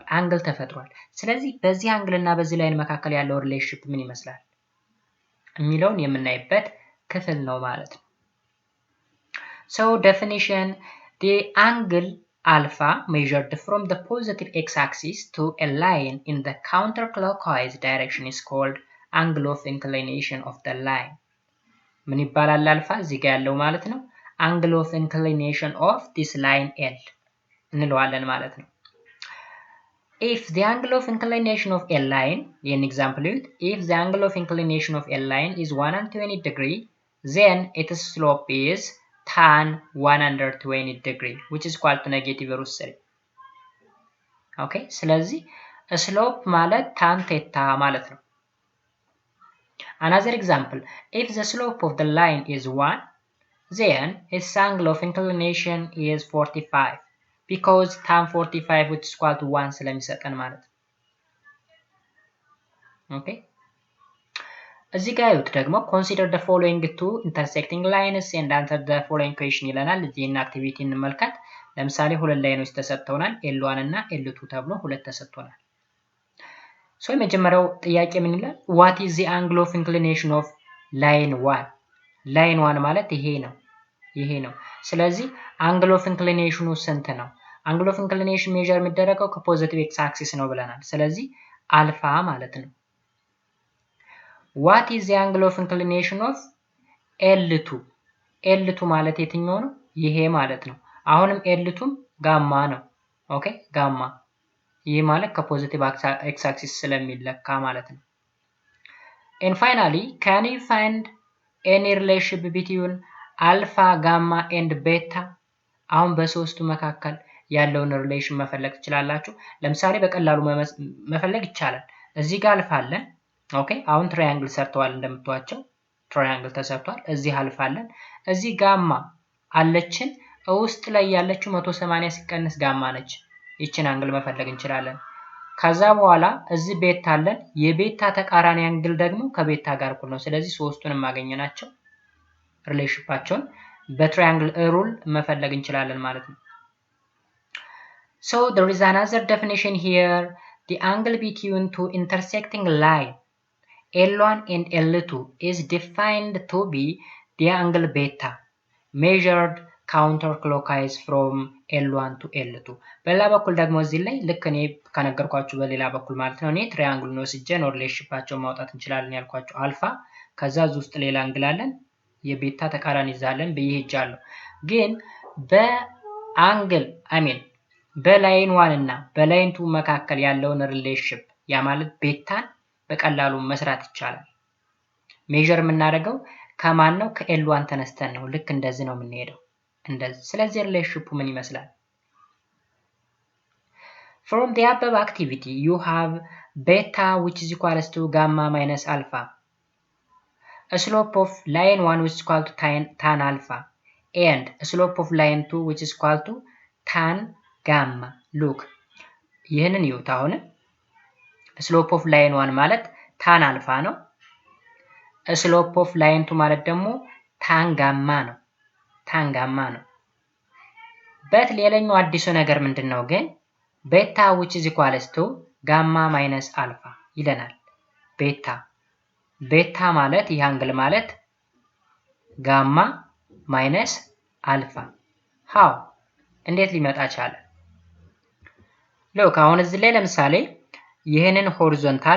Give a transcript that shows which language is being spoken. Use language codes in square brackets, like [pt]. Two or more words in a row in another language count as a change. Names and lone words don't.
[am] አንግል ተፈጥሯል። ስለዚህ በዚህ አንግል እና በዚህ ላይን መካከል ያለው ሪሌሽንሺፕ ምን ይመስላል የሚለውን የምናይበት ክፍል ነው ማለት ነው። [en] So definition: the angle alpha measured from the positive x-axis to a line in the counterclockwise direction is called angle of inclination of the line. [am] ምን ይባላል? አልፋ እዚህ ጋር ያለው ማለት ነው [en] angle of inclination of this line L [am] እንለዋለን ማለት ነው። [en] If the angle of inclination of a line, in example, if the angle of inclination of a line is 120 degree, then its slope is tan 120 degree, which is equal to negative root 3. Okay, ስለዚህ slope ማለት tan theta ማለት ነው። Another example, if the slope of the line is 1, then its angle of inclination is 45 because tan 45 which is equal to 1 [am] ስለሚሰጠን ማለት ነው። Okay, እዚህ ጋር ይሁት ደግሞ [en] consider the following two intersecting lines and answer the following question [am] ይለናል። እዚህን አክቲቪቲ እንመልከት። ለምሳሌ ሁለት ላይኖች ተሰጥተውናል L1 እና L2 ተብሎ ሁለት ተሰጥቶናል። ሶ የመጀመሪያው ጥያቄ ምን ይላል? [en] what is the angle of inclination of line 1? [am] line 1 ማለት ይሄ ነው። ስለዚህ [en] angle of inclination [am] ስንት ነው? [en] angle of inclination [am] ሜዠር የሚደረገው [en] from positive x axis [am] ነው ብለናል። ስለዚህ አልፋ ማለት ነው። [en] what is the angle of inclination of L2? [am] L2 ማለት የትኛው ነው? ይሄ ማለት ነው። አሁንም L2 ጋማ ነው። ኦኬ ጋማ ይሄ ማለት [en] from positive x axis [am] ስለሚለካ ማለት ነው። [en] and finally can you find any relationship between alpha, gamma and beta? [am] አሁን በሶስቱ መካከል ያለውን ሪሌሽን መፈለግ ትችላላችሁ። ለምሳሌ በቀላሉ መፈለግ ይቻላል። እዚህ ጋር አልፋ አለን። ኦኬ አሁን ትራያንግል ሰርተዋል እንደምታዩቸው ትራያንግል ተሰርቷል። እዚህ አልፋ አለን። እዚህ ጋማ አለችን። ውስጥ ላይ ያለችው 180 ሲቀንስ ጋማ ነች። ይችን አንግል መፈለግ እንችላለን። ከዛ በኋላ እዚህ ቤታ አለን። የቤታ ተቃራኒ አንግል ደግሞ ከቤታ ጋር እኩል ነው። ስለዚህ ሶስቱንም ማግኘናቸው ሪሌሽንሺፓቸውን በትራያንግል ሩል መፈለግ እንችላለን ማለት ነው። [en] So there is another definition here. the angle between two intersecting line L1 and L2 is defined to be the angle beta measured counterclockwise from L1 to [am] L2 በሌላ በኩል ደግሞ እዚህ ላይ ልክ እኔ ከነገርኳችሁ በሌላ በኩል ማለት ነው እኔ ትራያንግል ነው ወስጄ ነው ሪሌሽንሺፓቸውን ማውጣት እንችላለን ያልኳችሁ አልፋ ከዛ ውስጥ ሌላ አንግል አለን የቤታ ተቃራኒ ይዛለን በይሄጃለሁ ግን በአንግል በላይን 1 እና በላይን 2 መካከል ያለውን ሪሌሽንሺፕ ያ ማለት ቤታን በቀላሉ መስራት ይቻላል ሜዠር የምናደርገው ከማን ነው ከኤል1 ተነስተን ነው ልክ እንደዚህ ነው የምንሄደው እንደዚህ ስለዚህ ሪሌሽንሺፑ ምን ይመስላል [en] From the above activity you have beta which is equals to gamma minus alpha a slope of line 1 which is equal to tan alpha and a slope of line 2 which is equal to tan gamma look [am] ይሄንን ይውታ አሁን [en] slope of line 1 ማለት tan alpha ነው slope of line 2 [am] ማለት ደግሞ [en] tan gamma [am] ነው በት ሌላኛው አዲሱ ነገር ምንድነው ግን [en] beta which is equals to gamma minus alpha [am] ይለናል ቤታ ማለት ይህ አንግል ማለት [en] gamma minus alpha [am] how እንዴት ሊመጣ ቻለ ሎክ አሁን እዚህ ላይ ለምሳሌ ይሄንን ሆሪዞንታል